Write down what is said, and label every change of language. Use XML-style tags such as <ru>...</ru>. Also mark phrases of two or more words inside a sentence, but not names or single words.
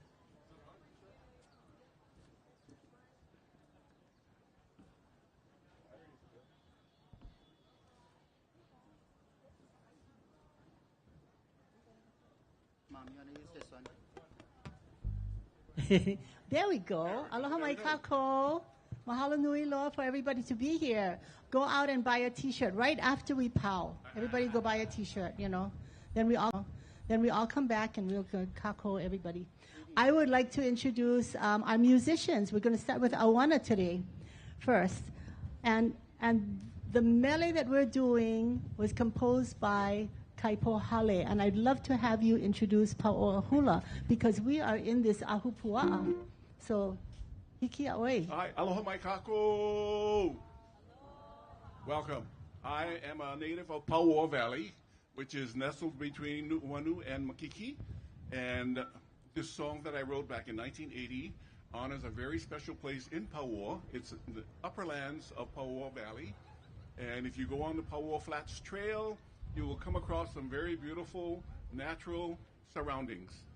<en>Mom, you want to use this one? There we go.</en> <haw>Aloha mai kako. Mahalo nui loa</haw> <en>for everybody to be here. Go out and buy a t-shirt right after we pow. Everybody go buy a t-shirt, you know. Then we all come back and we'll go kako everybody. I would like to introduce our musicians. We're going to start with Awana today first. And the melee that we're doing was composed by Kaipo Hale, and I'd love to have you introduce Hula because we are in this ahupua'a. So,</en> <haw>hiki aoi. Hi, aloha mai kako.</haw> <en>Welcome. I am a native of Pauoa Valley, which is nestled between Nu'uanu and Makiki. And this song that I wrote back in 1980 honors a very special place in Pauoa. It's in the upper lands of Pauoa Valley. And if you go on the Pauoa Flats Trail, you will come across some very beautiful natural surroundings.</en>